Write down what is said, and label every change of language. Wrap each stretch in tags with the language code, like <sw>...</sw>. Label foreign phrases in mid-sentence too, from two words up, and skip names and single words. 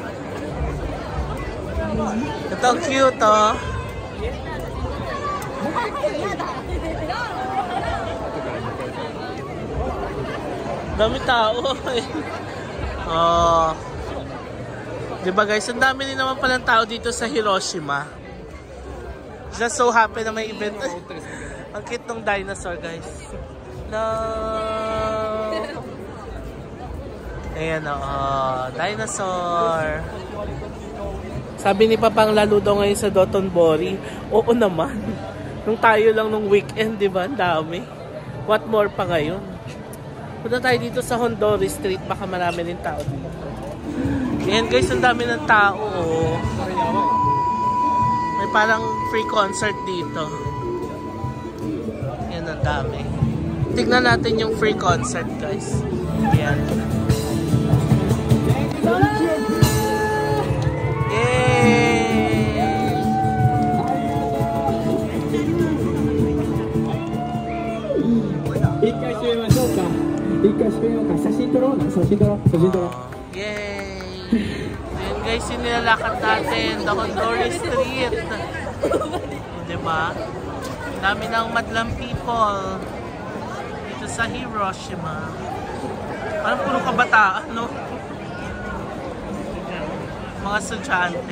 <tl>Ito ang cute oh. Dami tao. Oh. Diba guys, ang dami din naman palang tao dito sa Hiroshima.</tl> <en>Just so happy</en> <tl>na may event. Ang cute ng dinosaur guys. No. Ayan oh, dinosaur. Sabi ni Papang lalo daw ngayon sa Dotonbori. Oo naman. Nung tayo lang nung weekend, diba? Ang dami.</tl> <en>What more</en> <tl>pa ngayon? Punta tayo dito sa Hondoria Street. Baka marami din tao dito. Ayan guys, ang dami ng tao. Oh. May parang</tl> <en>free concert</en> <tl>dito. Ayan, ang dami. Tignan natin yung</tl> <en>free concert</en> <tl>guys. Ayan. Yay!</tl> <ja>一回閉めましょうか。一回閉めようか。写真撮ろうな。写真撮ろう。写真撮ろう。</ja> <tl>Yay! Ayan guys, yung nilalakad natin, the Hondoria Street. Diba? Dami ng madlang people dito sa Hiroshima. Parang puro kabataan, no? Mga estudyante.</tl>